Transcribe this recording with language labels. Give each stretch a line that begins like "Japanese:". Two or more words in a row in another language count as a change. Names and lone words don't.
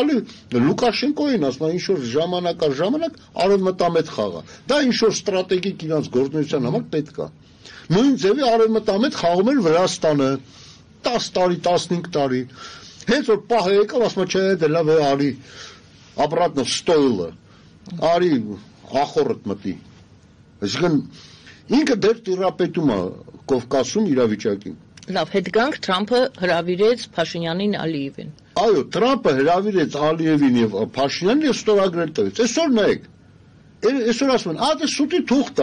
Armenian: տալի Լուկաշենկոին, ասում ինչ որ ժամանակ արևմտամետ խաղա։ Դա ինչ որ ստրատեգիկ իրանց գործունեության համար պետք է։ Նույն ձևի արևմտամետ խաղում էր Վրաստանը 10 տարի, 15 տարի։ Հենց որ պահը եկավ, ասում չէ, դե լավ է, արի
Russian: обратно в стойло։
Armenian: Արի ախորդ մտի։ Այսինքն ինքը դեռ տիրապետում է Կովկասում իրավիճակին։ Լավ, հետ գանք Թրամփը հրավիրեց Փաշինյանին Ալիևին։ Այո, Թրամփը հրավիրեց Ալիևին եւ Փաշինյանին եւ ստորագրել տվեց։ Այսօր նայեք։ Այսօր ասում են, դե սուտի թուղթ